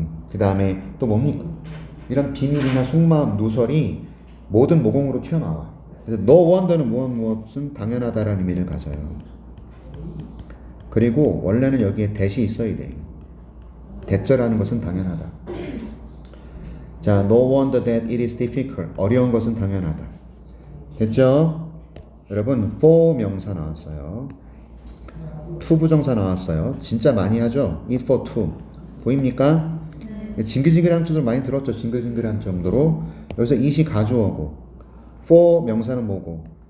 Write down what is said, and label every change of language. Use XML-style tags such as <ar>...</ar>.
<ko>그 다음에 또 뭡니까? 이런 비밀이나 속마음, 누설이 모든 모공으로 튀어나와. 그래서 no wonder는 무엇은 당연하다라는 의미를 가져요. 그리고 원래는 여기에 that이 있어야 돼요. that자라는 것은 당연하다.</ko> <en>자, no wonder that it is difficult.</en> <ko>어려운 것은 당연하다. 됐죠? 여러분, for 명사 나왔어요. to 부정사 나왔어요. 진짜 많이 하죠? it for to. 보입니까? 징글징글한 뜻을 많이 들었죠? 징글징글한 정도로. 여기서 it이 가주어고, for 명사는 뭐고?</ko>